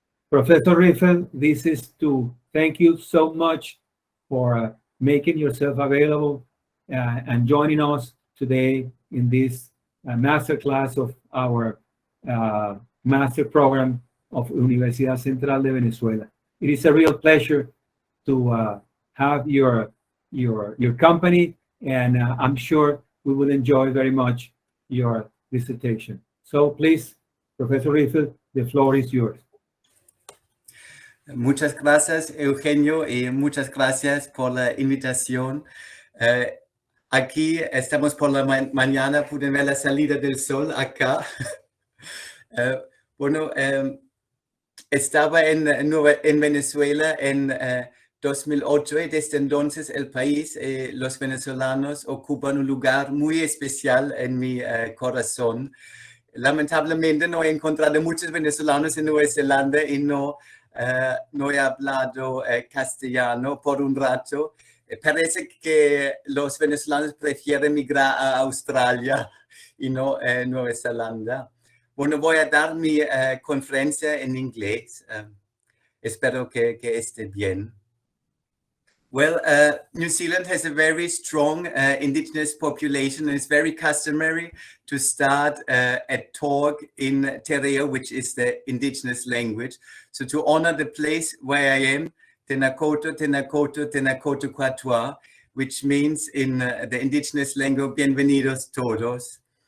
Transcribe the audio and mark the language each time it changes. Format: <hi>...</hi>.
<en>Professor Riffel, this is to thank you so much for making yourself available and joining us today in this masterclass of our master program of Universidad Central de Venezuela. It is a real pleasure to have your company, and I'm sure we will enjoy very much your dissertation. So please, Professor Riffel, the floor is yours.</en> <es>Muchas gracias, Eugenio, y muchas gracias por la invitación. Aquí estamos por la mañana, pueden ver la salida del sol acá. Bueno, estaba en Venezuela en 2008 y desde entonces el país, los venezolanos ocupan un lugar muy especial en mi corazón. Lamentablemente no he encontrado muchos venezolanos en Nueva Zelanda y no he hablado castellano por un rato. Parece que los venezolanos prefieren migrar a Australia y no Nueva Zelanda. Bueno, voy a dar mi conferencia en inglés. Espero que esté bien.</es> <en>Well, New Zealand has a very strong indigenous population, and it's very customary to start a talk in Te Reo, which is the indigenous language. So to honor the place where I am,</en> <mi>Tēnā koutou, tēnā koutou, tēnā koutou katoa,</mi> <en>which means in the indigenous language,</en> <es>bienvenidos todos.</es>